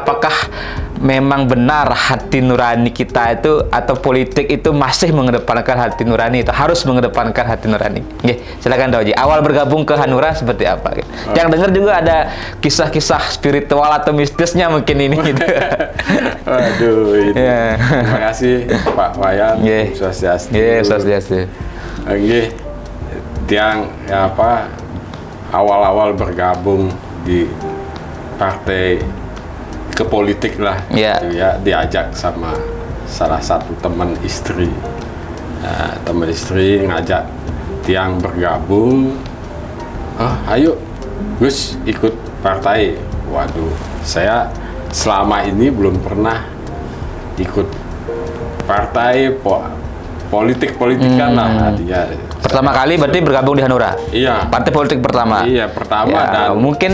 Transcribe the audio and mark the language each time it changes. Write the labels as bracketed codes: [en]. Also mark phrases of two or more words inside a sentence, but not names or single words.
[id] Apakah memang benar hati nurani kita itu atau politik itu masih mengedepankan hati nurani, itu harus mengedepankan hati nurani? Silakan Tuh Haji. Awal bergabung ke Hanura seperti apa? Yang dengar juga ada kisah-kisah spiritual atau mistisnya mungkin ini gitu. Waduh, ini. Terima kasih Pak Wayan. Swastiastu. Swastiastu. Tiang awal-awal bergabung di partai ke politik lah, gitu ya, diajak sama salah satu teman istri. Teman istri ngajak Tiang bergabung. Ayo Gus ikut partai. Waduh, saya selama ini belum pernah ikut partai politik-politikan lah, artinya. Pertama kali berarti bergabung di Hanura? Iya. Partai politik pertama? Iya, pertama, dan mungkin